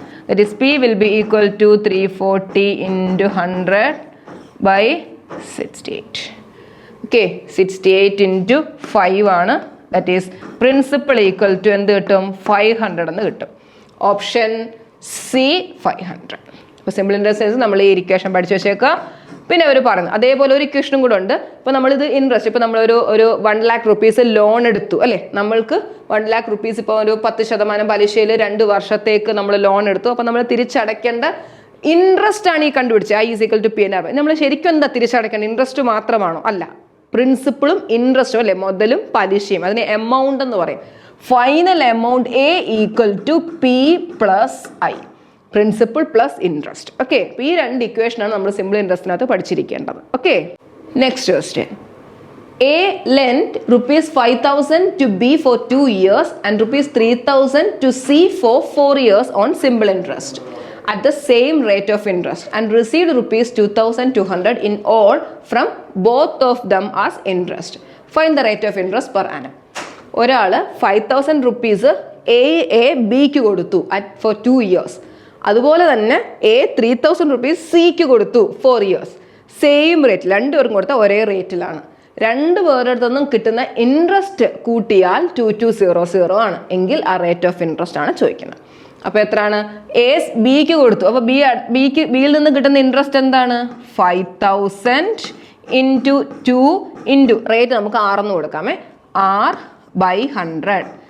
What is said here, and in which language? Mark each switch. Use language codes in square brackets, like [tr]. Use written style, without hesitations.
[en] That is P will be equal to 340 into 100/68. Okay, 68 into 5 ആണ്. That is principal equal to [ml] എന്ത് കിട്ടും? 500 എന്ന് കിട്ടും. Option C 500. അപ്പോൾ സിമ്പിൾ ഇൻട്രസ്റ്റ് നമ്മൾ ഈ ഇക്വേഷൻ പഠിച്ചു വെച്ചേക്കുക. പിന്നെ അവർ പറഞ്ഞു അതേപോലെ ഒരു ഇക്വേഷനും കൂടെ ഉണ്ട്. ഇപ്പോൾ നമ്മളിത് ഇൻട്രസ്റ്റ്, ഇപ്പോൾ നമ്മളൊരു 1 lakh rupees ലോൺ എടുത്തു അല്ലേ. നമ്മൾക്ക് 1 lakh rupees ഇപ്പോൾ ഒരു 10% പലിശയിൽ 2 വർഷത്തേക്ക് നമ്മൾ ലോൺ എടുത്തു. അപ്പോൾ നമ്മൾ തിരിച്ചടയ്ക്കേണ്ട ഇൻട്രസ്റ്റ് ആണ് ഈ കണ്ടുപിടിച്ചത്. [en] I is equal to PNR. [ml] നമ്മൾ ശരിക്കും എന്താ തിരിച്ചടയ്ക്കേണ്ട? ഇൻട്രസ്റ്റ് മാത്രമാണോ? അല്ല, പ്രിൻസിപ്പിളും ഇൻട്രസ്റ്റും അല്ലേ, മുതലും പലിശയും. അതിന് എമൗണ്ട് എന്ന് പറയും. [en] Final amount A equal to P plus I. [ml] Principle plus interest. Okay, അപ്പോൾ ഈ 2 ഇക്വേഷനാണ് നമ്മൾ simple ഇൻട്രസ്റ്റിനകത്ത് പഠിച്ചിരിക്കേണ്ടത്. [en] Okay, next question. A lent ₹5,000 to B for 2 years and ₹3,000 to C for 4 years on simple interest at the same rate of interest and received ₹2,200 in all from both of them as interest. Find the rate of interest per annum. [ml] ഒരാൾ 5,000 rupees A Bക്ക് കൊടുത്തു for 2 years. അതുപോലെ തന്നെ A 3,000 rupees Cക്ക് കൊടുത്തു 4 years. Same rate, രണ്ടുപേർക്കും കൊടുത്ത ഒരേ റേറ്റിലാണ്. രണ്ട് പേരുടെ അടുത്തൊന്നും കിട്ടുന്ന ഇൻട്രസ്റ്റ് കൂട്ടിയാൽ 2200 ആണ് എങ്കിൽ ആ റേറ്റ് ഓഫ് ഇൻട്രസ്റ്റ് ആണ് ചോദിക്കുന്നത്. അപ്പോൾ എത്രയാണ്? എ ബിക്ക് കൊടുത്തു. അപ്പോൾ ബിയിൽ നിന്ന് കിട്ടുന്ന ഇൻട്രസ്റ്റ് എന്താണ്? 5000 ഇൻറ്റു 2 ഇൻറ്റു റേറ്റ് നമുക്ക് 6 എന്ന് കൊടുക്കാമേ, R/100.